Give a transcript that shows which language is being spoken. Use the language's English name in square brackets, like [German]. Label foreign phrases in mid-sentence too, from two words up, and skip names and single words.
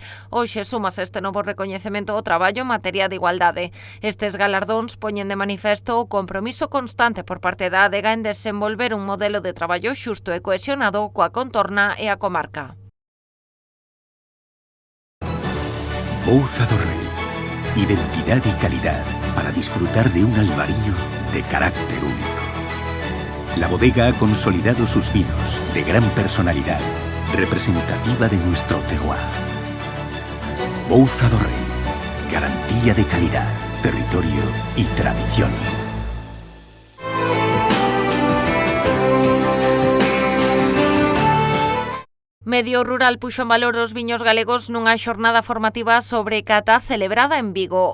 [Galician] Hoxe sumas este novo recoñecemento ao traballo en materia de igualdade. Estes galardóns poñen de manifesto o compromiso constante por parte da adega en desenvolver un modelo de traballo xusto e cohesionado coa contorna e a comarca. Bouza do Rei. [Spanish] Identidad y calidad para disfrutar de un albariño de carácter único. La bodega ha consolidado sus vinos de gran personalidad, representativa de nuestro terroir. Bouza do Rei, garantía de calidad, territorio y tradición. [Galician] Medio Rural puxo en valor os viños galegos nunha xornada formativa sobre cata celebrada en Vigo.